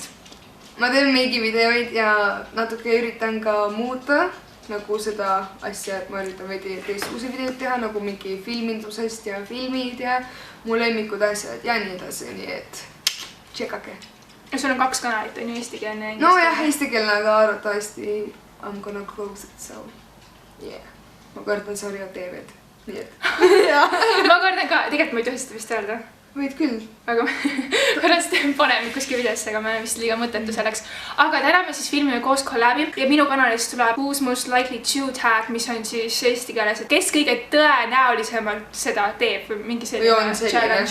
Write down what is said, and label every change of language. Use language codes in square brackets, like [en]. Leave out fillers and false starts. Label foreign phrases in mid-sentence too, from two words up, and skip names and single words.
[et] Ma teen meigivideoid ja natuke üritan ka muuta nagu seda asja, et ma üritan veidi teistsuguseid videoid teha, nagu mingi filmindusest ja filmid ja mu lemmikud asjad ja nii edasi, nii et tšekake. Ja sul on 2 kanalit, on ju eestikeelne ja no jah, eestikeelne, aga arvatavasti [en] I'm gonna close it, so yeah. [et] Ma kardan Sarja TV-d, nii et ma kardan ka, tegelikult ma ei tohi seda vist öelda. Võid küll. Aga pärast paneme kuskil videosse, aga ma vist liiga mõttetu selleks. Aga täna me siis filmime koos kollabi ja minu kanalist tuleb Who's Most Likely to tag, mis on siis eesti keeles, et kes kõige tõenäolisemalt seda teeb või mingi selline challenge.